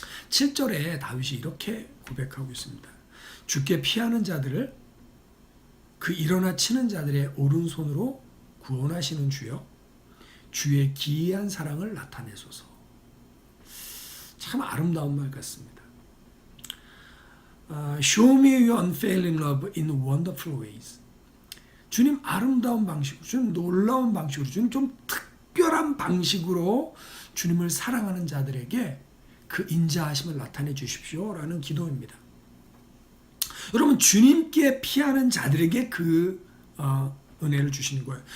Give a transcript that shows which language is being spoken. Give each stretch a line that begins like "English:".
Korean: 7절에 다윗이 이렇게 고백하고 있습니다. 주께 피하는 자들을 그 일어나 치는 자들의 오른손으로 구원하시는 주여 주의 기이한 사랑을 나타내소서. 참 아름다운 말 같습니다.
English: Show me your unfailing love in wonderful ways.
Korean: 주님 아름다운 방식으로, 주님 놀라운 방식으로, 주님 좀 특별한 방식으로 주님을 사랑하는 자들에게 그 인자하심을 나타내 주십시오라는 기도입니다. 여러분 주님께 피하는 자들에게 그 은혜를 주시는 거예요.